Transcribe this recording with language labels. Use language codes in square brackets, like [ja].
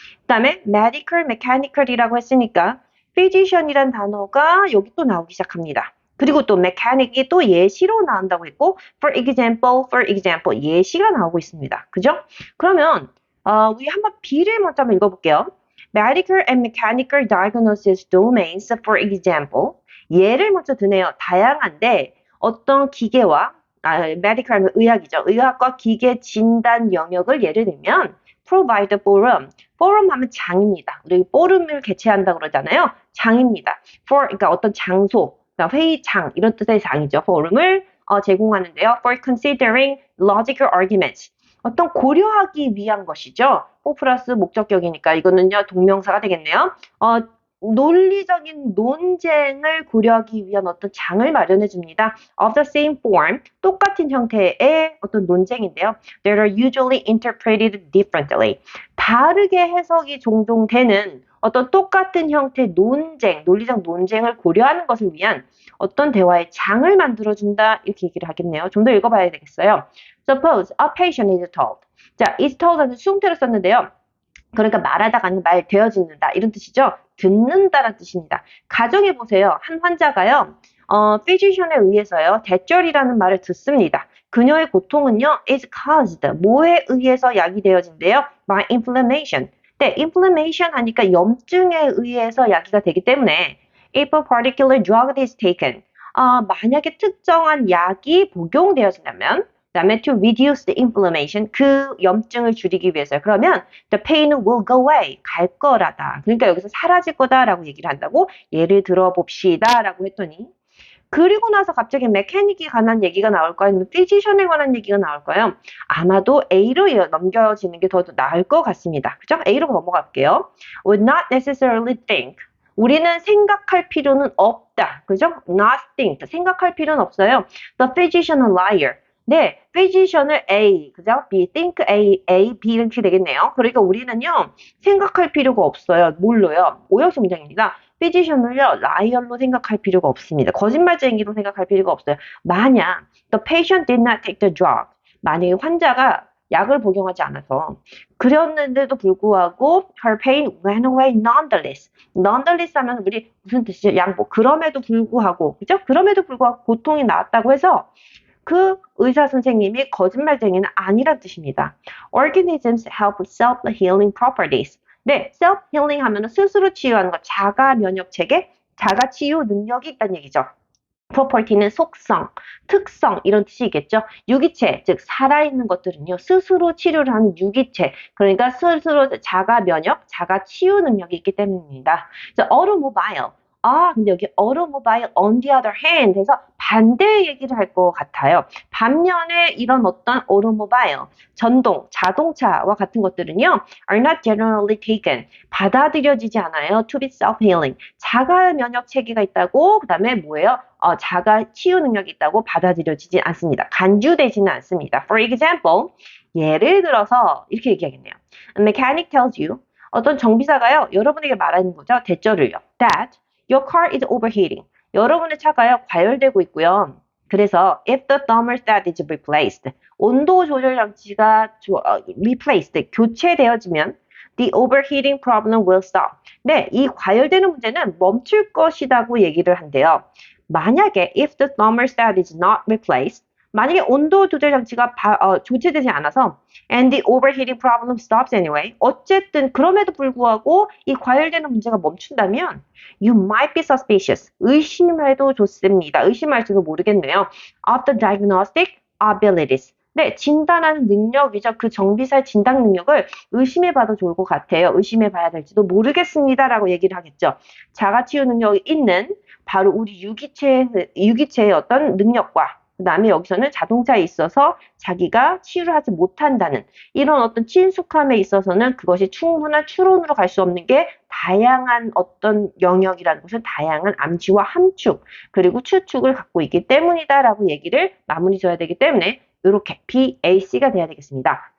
[ko] 그 다음에 medical, mechanical이라고 했으니까 physician이라는 단어가 여기 또 나오기 시작합니다. 그리고 또 mechanic이 또 예시로 나온다고 했고 [en] for example [ko] 예시가 나오고 있습니다. 그죠? 그러면 우리 한번 B를 먼저 한번 읽어볼게요. [en] Medical and mechanical diagnosis domains, for example. [ko] 예를 먼저 드네요. 다양한데 어떤 기계와 medical 하면 의학이죠. 의학과 기계 진단 영역을 예를 들면 [en] provide forum. [ko] forum 하면 장입니다. 우리 forum을 개최한다 그러잖아요. 장입니다. for 그러니까 어떤 장소, 그러니까 회의장 이런 뜻의 장이죠. forum을 제공하는데요. [en] for considering logical arguments. [ko] 어떤 고려하기 위한 것이죠. for 플러스 목적격이니까 이거는요 동명사가 되겠네요. 논리적인 논쟁을 고려하기 위한 어떤 장을 마련해 줍니다. [en] Of the same form, [ko] 똑같은 형태의 어떤 논쟁인데요. [en] That are usually interpreted differently. [ko] 다르게 해석이 종종 되는 어떤 똑같은 형태의 논쟁, 논리적 논쟁을 고려하는 것을 위한 어떤 대화의 장을 만들어준다 이렇게 얘기를 하겠네요. 좀 더 읽어봐야 되겠어요. [en] Suppose a patient is told. [ko] 자, is told는 수동태로 썼는데요. 그러니까 말하다가 아니면 말 되어지는다 이런 뜻이죠. 듣는다라는 뜻입니다. 가정해 보세요. 한 환자가요. physician에 의해서요. 대절이라는 말을 듣습니다. 그녀의 고통은요. [en] is caused. [ko] 뭐에 의해서 야기되어진대요? [en] by inflammation. [ko] 네, inflammation 하니까 염증에 의해서 야기가 되기 때문에 [en] if a particular drug is taken. [ko] 만약에 특정한 약이 복용되어진다면 그 다음에 [en] to reduce the inflammation, [ko] 그 염증을 줄이기 위해서. 그러면 [en] the pain will go away, [ko] 갈 거라다. 그러니까 여기서 사라질 거다라고 얘기를 한다고 예를 들어봅시다 라고 했더니 그리고 나서 갑자기 메카닉에 관한 얘기가 나올까요? 아니면 피지션에 관한 얘기가 나올까요? 아마도 A로 넘겨지는 게 더 나을 것 같습니다. 그죠? A로 넘어갈게요. [en] Would not necessarily think. [ko] 우리는 생각할 필요는 없다. 그죠? [en] Not think. [ko] 생각할 필요는 없어요. [en] The physician a liar. [ko] 네, physician을 A, 그죠? B, think A, B 이렇게 되겠네요. 그러니까 우리는요, 생각할 필요가 없어요. 뭘로요? 오형식 문장입니다. physician을요, liar로 생각할 필요가 없습니다. 거짓말쟁이로 생각할 필요가 없어요. [en] 만약 the patient did not take the drug, [ko] 만약에 환자가 약을 복용하지 않아서 그랬는데도 불구하고 [en] her pain went away nonetheless. [ko] nonetheless 하면 우리 무슨 뜻이죠? 양보. 그럼에도 불구하고, 그죠? 그럼에도 불구하고 고통이 나았다고 해서 그 의사 선생님이 거짓말쟁이는 아니란 뜻입니다. [en] Organisms have self-healing properties. [ko] 네, self-healing 하면 스스로 치유하는 것, 자가 면역 체계, 자가 치유 능력이 있다는 얘기죠. property는 속성, 특성 이런 뜻이겠죠. 유기체, 즉 살아있는 것들은요. 스스로 치료를 하는 유기체, 그러니까 스스로 자가 면역, 자가 치유 능력이 있기 때문입니다. automobile, 근데 여기 automobile [en] on the other hand [ko] 해서 반대 얘기를 할 것 같아요. 반면에 이런 어떤 automobile, 전동, 자동차와 같은 것들은요, [en] are not generally taken, [ko] 받아들여지지 않아요. [en] to be self-healing, [ko] 자가 면역 체계가 있다고, 그 다음에 뭐예요? 자가 치유 능력이 있다고 받아들여지지 않습니다. 간주되지는 않습니다. [en] For example, [ko] 예를 들어서 이렇게 얘기하겠네요. [en] A mechanic tells you, [ko] 어떤 정비사가요, 여러분에게 말하는 거죠. 대절을요. [en] That your car is overheating. [ko] 여러분의 차가요, 과열되고 있고요. 그래서 [en] if the thermostat is replaced, [ko] 온도 조절 장치가 [en] replaced, [ko] 교체되어지면 [en] the overheating problem will stop. [ko] 네, 이 과열되는 문제는 멈출 것이라고 얘기를 한대요. 만약에 [en] if the thermostat is not replaced, [ko] 만약에 온도 조절 장치가 조치되지 않아서 [en] and the overheating problem stops anyway, [ko] 어쨌든 그럼에도 불구하고 이 과열되는 문제가 멈춘다면 [en] you might be suspicious, [ko] 의심해도 좋습니다. 의심할지도 모르겠네요. [en] of the diagnostic abilities. [ko] 네, 진단하는 능력이죠. 그 정비사의 진단 능력을 의심해봐도 좋을 것 같아요. 의심해봐야 될지도 모르겠습니다라고 얘기를 하겠죠. 자가치유 능력이 있는 바로 우리 유기체의 어떤 능력과 그 다음에 여기서는 자동차에 있어서 자기가 치유를 하지 못한다는 이런 어떤 친숙함에 있어서는 그것이 충분한 추론으로 갈 수 없는 게 다양한 어떤 영역이라는 것은 다양한 암시와 함축 그리고 추측을 갖고 있기 때문이다라고 얘기를 마무리 줘야 되기 때문에 이렇게 BAC가 돼야 되겠습니다.